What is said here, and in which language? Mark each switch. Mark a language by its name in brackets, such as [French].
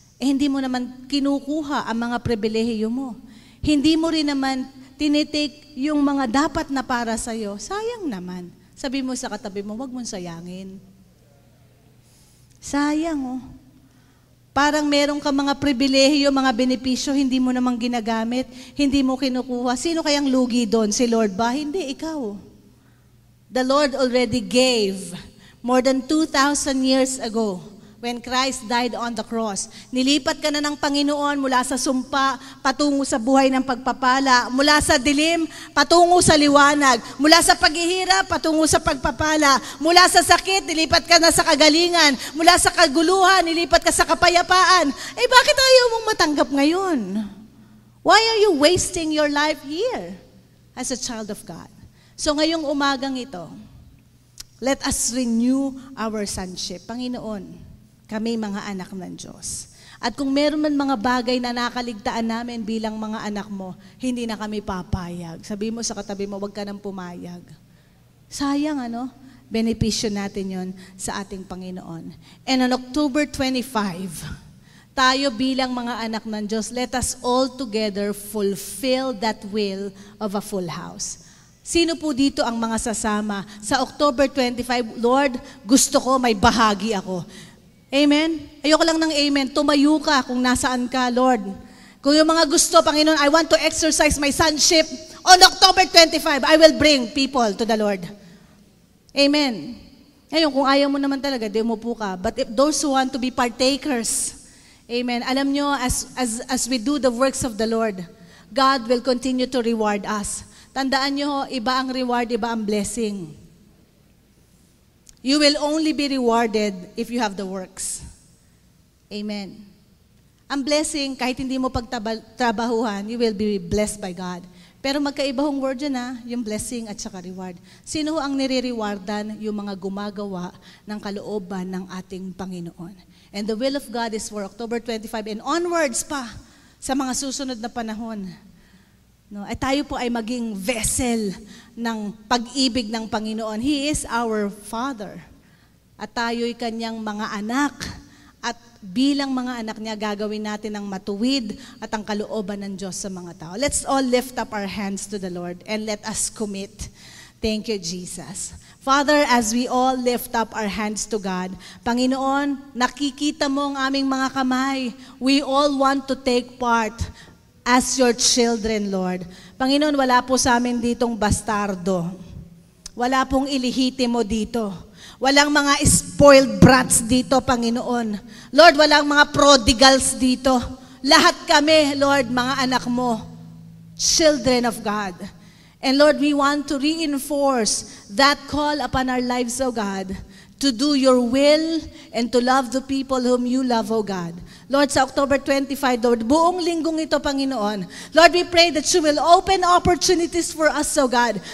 [Filipino] Eh hindi mo naman kinukuha ang mga pribilehiyo mo. Hindi mo rin naman tinitake yung mga dapat na para sa'yo. Sayang naman. Sabi mo sa katabi mo, wag mong sayangin. Sayang oh. Parang meron ka mga pribilehiyo, mga benepisyo, hindi mo namang ginagamit, hindi mo kinukuha. Sino kayang lugi doon? Si Lord ba? Hindi, ikaw. [English] The Lord already gave more than 2,000 years ago when Christ died on the cross. [Filipino] Nilipat ka na ng Panginoon mula sa sumpa patungo sa buhay ng pagpapala, mula sa dilim patungo sa liwanag, mula sa paghihirap patungo sa pagpapala, mula sa sakit, nilipat ka na sa kagalingan, mula sa kaguluhan, nilipat ka sa kapayapaan. Eh bakit ayaw mong matanggap ngayon? [English] Why are you wasting your life here as a child of God? [Filipino] So ngayong umagang ito, [English] let us renew our sonship. [Filipino] Panginoon, kami mga anak ng Diyos. At kung meron man mga bagay na nakaligtaan namin bilang mga anak mo, hindi na kami papayag. Sabi mo sa katabi mo, huwag ka nang pumayag. Sayang ano? Benepisyo natin yon sa ating Panginoon. [English] And on October 25, [Filipino] tayo bilang mga anak ng Diyos, [English] let us all together fulfill that will of a full house. [Filipino] Sino po dito ang mga sasama? Sa October 25, Lord, gusto ko may bahagi ako. Amen? Ayoko lang ng amen. Tumayo ka kung nasaan ka, Lord. Kung yung mga gusto, Panginoon, [English] I want to exercise my sonship. On October 25, I will bring people to the Lord. Amen. [Filipino] Ngayon, kung ayaw mo naman talaga, di umupo ka. [English] But if those who want to be partakers, amen, [Filipino] alam nyo, [English] as we do the works of the Lord, God will continue to reward us. [Filipino] Tandaan nyo, iba ang reward, iba ang blessing. [English] You will only be rewarded if you have the works. [Filipino] Amen. Ang blessing, kahit hindi mo pagtrabahuhan, [English] you will be blessed by God. [Filipino] Pero magkaiba hong word yun yung blessing at saka reward. Sino ang nire-rewardan? Yung mga gumagawa ng kalooban ng ating Panginoon. [English] And the will of God is for October 25 and onwards [Filipino] pa sa mga susunod na panahon. No, ay tayo po ay maging vessel ng pag-ibig ng Panginoon. [English] He is our Father. [Filipino] at tayo'y kanyang mga anak. At bilang mga anak niya, gagawin natin ang matuwid at ang kalooban ng Diyos sa mga tao. [English] Let's all lift up our hands to the Lord and let us commit. Thank you, Jesus. Father, as we all lift up our hands to God, [Filipino] Panginoon, nakikita mo ang aming mga kamay. [English] We all want to take part as your children, Lord. [Filipino] Panginoon, wala po sa amin ditong bastardo. Wala pong ilihitimo dito. Walang mga spoiled brats dito, Panginoon. Lord, walang mga prodigals dito. Lahat kami, Lord, mga anak mo, [English] children of God. And Lord, we want to reinforce that call upon our lives, O God, to do your will and to love the people whom you love, O God. [Filipino] Lord, sa October 25, Lord, buong linggong ito, Panginoon. [English] Lord, we pray that you will open opportunities for us, O God.